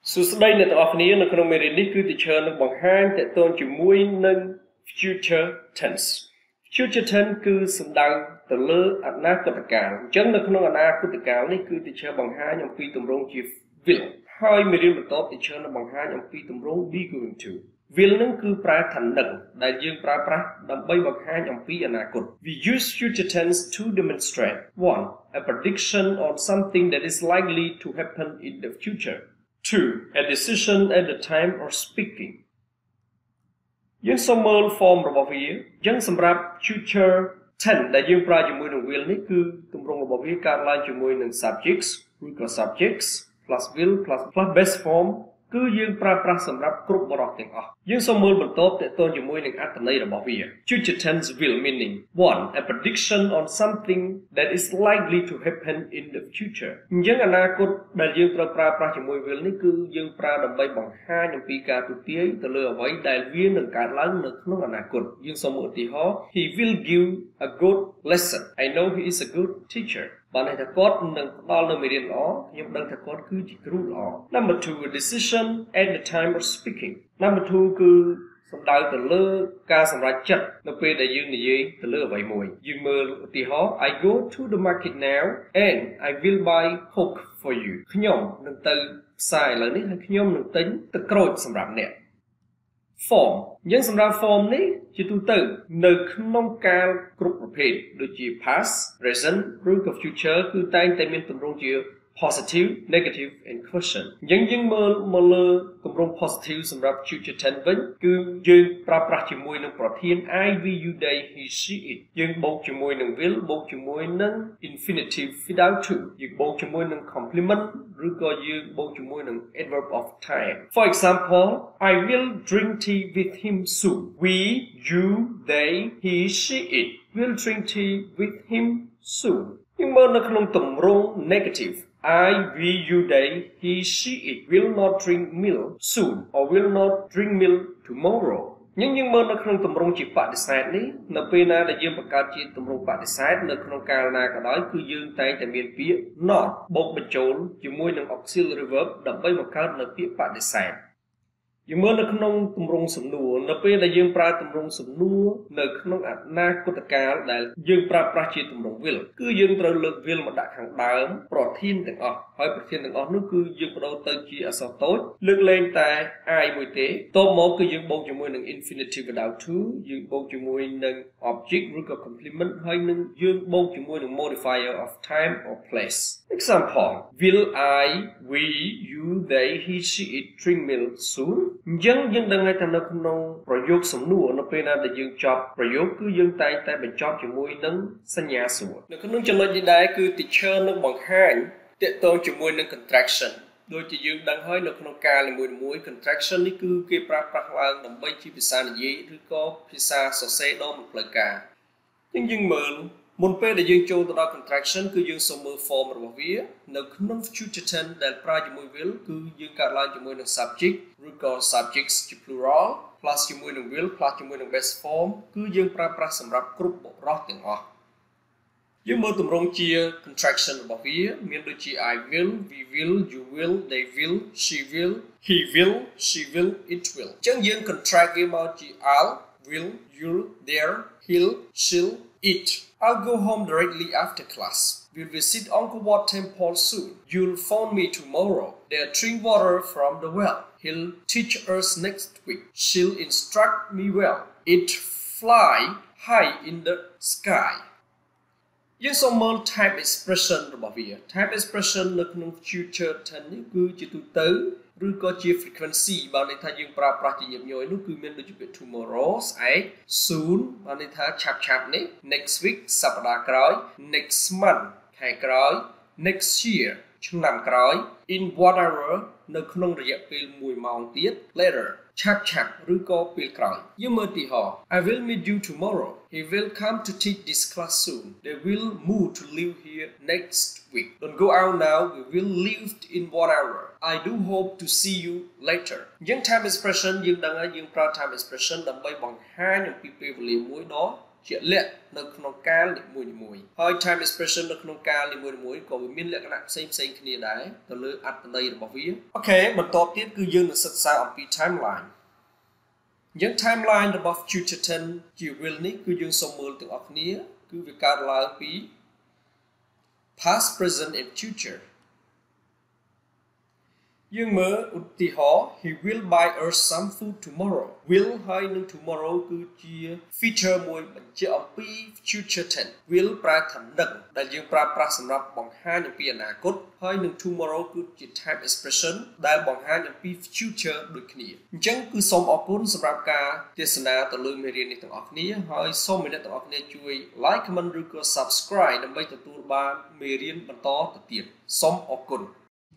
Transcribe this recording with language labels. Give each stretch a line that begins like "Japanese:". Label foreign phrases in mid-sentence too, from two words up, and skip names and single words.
Khmer: សួស្តីអ្នកទាំងអស់គ្នានៅក្នុងមេរៀននេះគឺ teacher នឹងបង្ហាញតកតងជាមួយនឹង
English: future tense future tense
Khmer: គឺសំដៅទៅលើអនាគតកាលអញ្ចឹងនៅក្នុងអនាគតកាលនេះគឺ teacher បង្ហាញអំពីទម្រង់ជា will ហើយមេរៀនបន្ត teacher នឹងបង្ហាញអំពីទម្រង់
English: be going to will
Khmer: នឹងគឺប្រើថានឹងដែលយើងប្រើប្រាស់ដើម្បីបង្ហាញអំពីអនាគត
English: we use future tense to demonstrate 1. a prediction on something that is likely to happen in the future 2. a decision at the time of speaking
Khmer: យើងសូមមើល form របស់វាអញ្ចឹងសម្រាប់
English: future tense
Khmer: ដែលយើងប្រើជាមួយនឹង will នេះគឺទម្រង់របស់វាកើតឡើងជាមួយនឹង subjects ឬក៏
English: subjects plus will plus base form
Khmer: គឺយើងប្រើប្រាស់សម្រាប់គ្រប់បរិបទទាំងអស់យើងសូមមើលបន្តតទៅជាមួយនឹងអត្ថន័យរបស់វា
English: future tense will meaning 1. a prediction on something that is likely to happen in the future
Khmer: អញ្ចឹងអនាគតដែលយើងត្រូវប្រើប្រាស់ជាមួយ will នេះគឺយើងប្រើដើម្បីបង្ហាញអំពីការទូទាយទៅលើអ្វីដែល វានឹងកើតឡើងនៅក្នុងអនាគតយើងសូមមើលឧទាហរណ៍
English: he will give a good lesson I know he is a good teacher
Khmer: បានន័យ ថាគាត់នឹងផ្ដល់នូវមេរៀនល្អខ្ញុំដឹងថាគាត់គឺជាគ្រូល្អ
English: Number 2 a decision at the time of speaking Number 2
Khmer: គឺសំដៅទៅលើការសម្រេចចិត្តនៅពេលដែលយើងនិយាយទៅលើអ្វីមួយយើងមើលឧទាហរណ៍
English: I go to the market now and I will buy Coke for you
Khmer: ខ្ញុំនឹងទៅផ្សារឥឡូវនេះហើយខ្ញុំនឹងទិញទឹកក្រូចសម្រាប់អ្នកform យើងសម្រាប់ form នេះជាទូទៅនៅក្នុងកា លគ្រប់ប្រភេទដូចជា
English: past present
Khmer: ឬក៏ future គឺតែងតែមានទម្រង់ជា
English: positive negative and question
Khmer: អញ្ចឹងយើងមើលមកលើទម្រង់ positive
English: សម្រាប់ future tense
Khmer: វិញគឺយើងប្រើប្រាស់ជាមួយនឹងប្រធាន
English: I we you they he she it
Khmer: យើងបូកជាមួយនឹង
English: will
Khmer: បូកជាមួយនឹង
English: infinitive without to
Khmer: យើងបូកជាមួយនឹង
English: complement
Khmer: ឬក៏យើងបូកជាមួយនឹង
English: adverb of time For example I will drink tea with him soon we you they he she it will drink tea with him soon
Khmer: យើងមើលនៅក្នុងទម្រង់
English: negative I, we, you, they, he, she, it will not drink milk soon or will not drink milk tomorrow
Khmer: យើងមើលនៅក្នុងទម្រង់ជាបដិសេធនេះនៅពេលណាដែលយើងបង្កើតជាទម្រង់បដិសេធនៅក្នុងកាលណាក៏ដោយគឺយើងតែងតែមានពាក្យ not បូកបញ្ចូលជាមួយនឹង
English: auxiliary verb
Khmer: ដើម្បីបង្កើតនៅពាក្យបដិសេធយើងមើលនៅក្នុងទម្រង់សំណួរនៅពេលដែលយើងប្រើទម្រង់សំណួរនៅក្នុងអនាគតកាលដែលយើងប្រើប្រាស់ជាទម្រង់ will គឺយើងត្រូវលើក will មកដាក់ខាងដើមប្រធានទាំងអស់ហើយប្រធានទាំងអស់នោះគឺយើងបដូរទៅជាអក្សរតូចលើកលែងតែ I មួយទេតបមកគឺយើងបូកជាមួយនឹង
English: infinitive without to
Khmer: យើងបូកជាមួយនឹង object ឬក៏ complement ហើយនឹងយើងបូកជាមួយនឹង
English: modifier of time or place Example Will I we you they he she it drink milk soon
Khmer: អញ្ចឹងយើងដឹងហើយថានៅក្នុងប្រយោគសំណួរនៅពេលណាដែលយើងចប់ប្រយោគគឺយើងតែងតែបញ្ចប់ជាមួយនឹងសញ្ញាសួរនៅក្នុងចំណុចនេះ ដែរគឺ teacher នឹងបង្ហាញទាក់ទងជាមួយនឹង contraction ដូចជាយើងដឹងហើយនៅក្នុងការនីមួយៗ contraction នេះគឺគេប្រើប្រាស់ឡើងដើម្បីជាភាសានិយាយឬ ក៏ភាសាសរសេរដ៏មិនផ្លូវការយើងមើលមុនពេលដែលយើងចូលទៅដល់ contraction គឺយើងសូមមើល form របស់វានៅ
English: ក្នុង future tense
Khmer: ដែលប្រើជាមួយ
English: will
Khmer: គឺយើងកើតឡើងជាមួយនឹង
English: subject ឬក៏ subjects ជា plural plus ជាមួយនឹង will plus ជាមួយនឹង base form
Khmer: គឺយើងប្រើប្រាស់សម្រាប់គ្រប់បរិបទទាំងអស់យើងមើលទម្រង់ជា
English: contraction
Khmer: របស់វាមានដូចជា
English: I will we will you will they will she will he will she will it will
Khmer: អញ្ចឹងយើង
English: contract
Khmer: វាមកជា
English: I'll will you'll their he'll she'll it I'll go home directly after class. We'll visit Angkor Wat Temple soon. You'll phone me tomorrow. They'll drink water from the well. He'll teach us next week. She'll instruct me well. It fly high in the sky.
Khmer: យើងសូមមើល
English: type expression
Khmer: របស់វា
English: type expression
Khmer: នៅក្នុង
English: future tense
Khmer: នេះគឺជាទូទៅឬក៏ជា frequency បានន័យថាយើងប្រើប្រាស់ជាញឹកញយ នោះគឺមានដូចជាពាក្យ tomorrow ស្អែក soon បានន័យថាឆាប់នេះ
English: next week
Khmer: សប្តាហ៍ក្រោយ
English: next month
Khmer: ខែក្រោយ
English: next year
Khmer: ឆ្នាំក្រោយ
English: in 1 hour
Khmer: នៅក្នុងរយៈពេល1ម៉ោងទៀត
English: later
Khmer: ឆាប់ឬក៏ពេលក្រោយយើងមើលទីហោ
English: I will meet you tomorrow he will come to teach this class soon they will move to live here next week don't go out now we will leave in 1 hour I do hope to see you later យើង time expression
Khmer: យើងដឹងហើយយើងប្រើ
English: time expression
Khmer: ដើម្បីបង្ហាញអំពីពេលវេលាមួយដ៏ ជាលក្ខនៅក្នុងកាលនីមួយៗហើយ
English: time expression
Khmer: នៅក្នុងកាលនីមួយៗក៏វាមានលក្ខណៈផ្សេងៗគ្នាដែរទៅលើអត្ថន័យរបស់វាអូខេបន្តទៀតគឺយើងនឹងសិក្សាអំពី timeline យើង timeline របស់
English: future tense
Khmer: ជា will នេះគឺយើងសូមមើលទាំងអស់គ្នាគឺវាកើតឡើងពី
English: past present and future
Khmer: យើងមើលឧទាហរណ៍
English: he will buy us some food tomorrow will
Khmer: ហើយនឹង
English: tomorrow គឺជា feature
Khmer: មួយបញ្ជាក់អំពី
English: future tense will
Khmer: ប្រើថានឹងដែលយើងប្រើប្រាស់សម្រាប់បង្ហាញអំពីអនាគតហើយនឹង tomorrow គឺជា
English: time expression
Khmer: ដែលបង្ហាញអំពី future ដូចគ្នាអញ្ចឹងគឺសូមអរគុណសម្រាប់ការទេសនាទៅលើមេរៀននេះទាំងអស់គ្នាហើយសូមអ្នកទាំងអស់គ្នាជួយ
English: like comment
Khmer: ឬក៏ subscribe ដើម្បីទទួលបានមេរៀនបន្តទៅទៀតសូមអរគុណ